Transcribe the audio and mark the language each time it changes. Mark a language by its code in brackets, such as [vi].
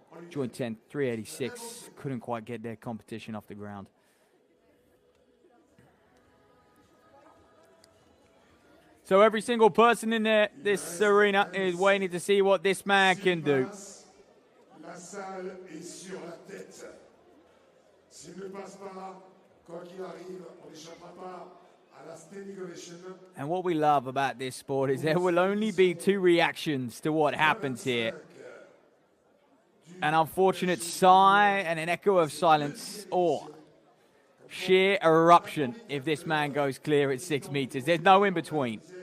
[en] Joint 10, 386. Couldn't quite get their competition off the ground. So every single person in this arena is waiting to see what this man can do. [fr] La salle est sur la tête. S'il ne passe pas, quoi qu'il arrive, on n'échappera pas à la standing ovation. [en] And what we love about this sport is there will only be two reactions to what happens here. An unfortunate sigh and an echo of silence, or sheer eruption if this man goes clear at 6 meters. There's no in between.